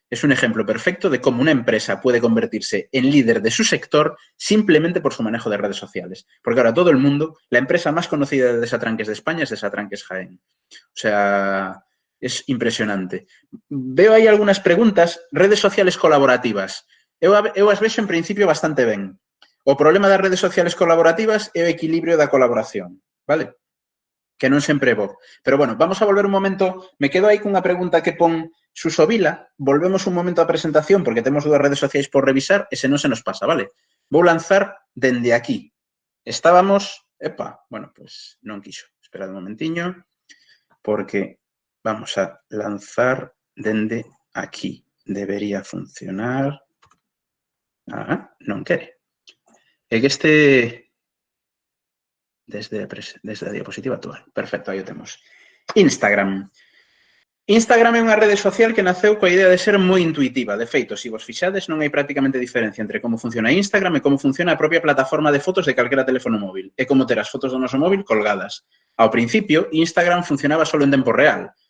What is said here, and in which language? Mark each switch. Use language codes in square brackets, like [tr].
[es] Es un ejemplo perfecto de cómo una empresa puede convertirse en líder de su sector simplemente por su manejo de redes sociales. Porque ahora todo el mundo, la empresa más conocida de desatranques de España es Desatranques Jaén. O sea, es impresionante. Veo ahí algunas preguntas. Redes sociales colaborativas. [gl] Eu as vexo en principio bastante ben. O problema das redes sociales colaborativas é o equilibrio da colaboración, vale? Que non sempre é bo. [es] Pero, bueno, vamos a volver un momento. [gl] Me quedo aí cunha pregunta que pon Susovila. Volvemos un momento á presentación porque temos dúas redes sociais por revisar e se non se nos pasa, vale? Vou lanzar dende aquí. Estábamos... Epa, bueno, pues non quixo. [es] Esperad un momentiño porque vamos a lanzar [gl] dende aquí. Debería funcionar. Non quere. É que este... Desde a diapositiva actual. Perfecto, aí o temos. Instagram. Instagram é unha rede social que naceu coa idea de ser moi intuitiva. De feito, se vos fixades, non hai prácticamente diferencia entre como funciona Instagram e como funciona a propia plataforma de fotos de calquera teléfono móvil. É como ter as fotos do noso móvil colgadas. Ao principio, Instagram funcionaba solo en tempo real.